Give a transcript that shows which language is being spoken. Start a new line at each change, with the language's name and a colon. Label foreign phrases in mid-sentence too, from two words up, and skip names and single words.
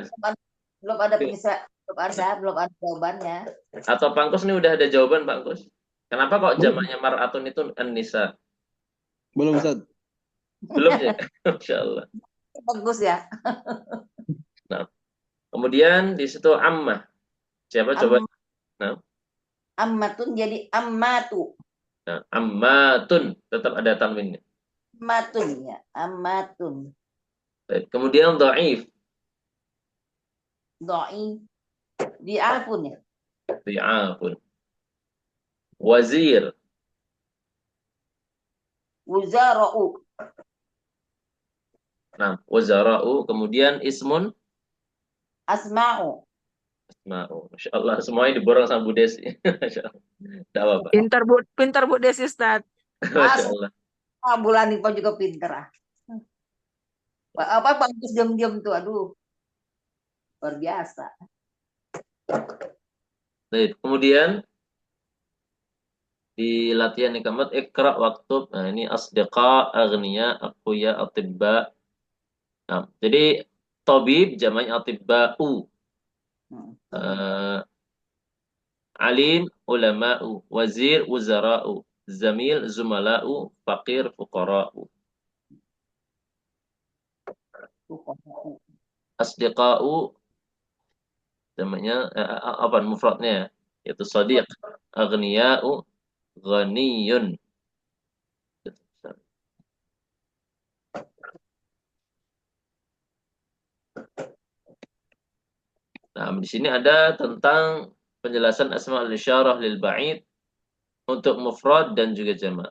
Indonesian: belum ada jawabannya. Atau Pak Angkos ini udah ada jawaban Pak Angkos? Kenapa kok jamaknya
Arabic: mar'atun itu an-nisa?
Indonesian: Belum Ustaz. Belum ya?
Arabic: Masya Allah.
Indonesian: Bagus ya. Nah, kemudian di situ ammah. Siapa coba? Nah,
Arabic: Ammatun jadi ammatu.
Indonesian: nah, ammatun tetap ada tanwinnya.
Arabic: Ammatun ya. Ammatun.
Indonesian: Baik. Kemudian dhaif.
Arabic: Doi. Di'afun ya. Dhi'afun. Wazir. Wuzara'u.
Indonesian: Nah, wazara'u. Kemudian ismun.
Arabic: Asma'u. Asma'u. Masya Allah.
Indonesian: Semuanya diborong sama Bu Desi.
Arabic: Masya Allah.
Indonesian: Tidak apa-apa. Pintar Bu Desi, Ustaz.
Arabic: Masya Allah.
Indonesian: Bulan ini juga pinter ah. Apa bagus diam-diam tuh, aduh. Luar biasa. Baik. Kemudian di latihan yang keempat
Arabic: ikra waktub.
Indonesian: Nah, ini
Arabic: asdiqa, aghniya, aqwiya, atibba.
Indonesian: Nah, jadi tabib jamaknya atibba'u.
Arabic: Alim, ulama'u, wazir, wuzara'u, zamil, zumala'u, faqir, fuqara'u.
Indonesian: Asdiqa'u namanya apa mufradnya ya? Yaitu shadiq, aghniya'u, ghaniyun. Nah, di sini ada tentang penjelasan
Arabic: asma'ul isyarah lil ba'id
Indonesian: untuk mufrad dan juga jamak.